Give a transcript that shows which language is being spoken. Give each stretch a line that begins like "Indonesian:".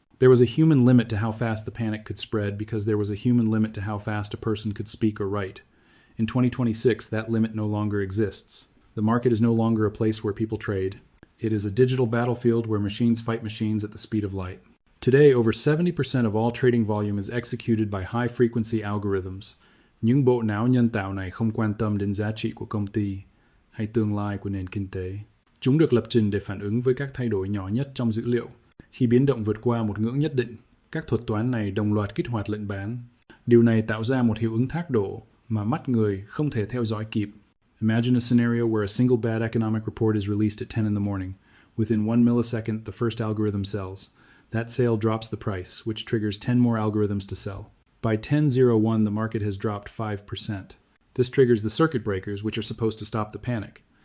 English: There was a human limit to how fast the panic could spread because there was a human limit to how fast a person could speak or write. In 2026, that limit no longer exists. The market is no longer a place where people trade. It is a digital battlefield where machines fight machines at the speed of light. Today, over 70% of all trading volume is executed by high-frequency algorithms.
Vietnamese: Những bộ não nhân tạo này không quan tâm đến giá trị của công ty hay tương lai của nền kinh tế. Chúng được lập trình để phản ứng với các thay đổi nhỏ nhất trong dữ liệu. Khi biến động vượt qua một ngưỡng nhất định, các thuật toán này đồng loạt kích hoạt lệnh bán. Điều này tạo ra một hiệu ứng thác đổ mà mắt người không thể theo dõi kịp.
English: Imagine a scenario where a single bad economic report is released at 10 in the morning. Within 1 millisecond, the first algorithm sells. That sale drops the price, which triggers 10 more algorithms to sell. By 10:01, the market has dropped 5%. This triggers the circuit breakers, which are supposed to stop the panic.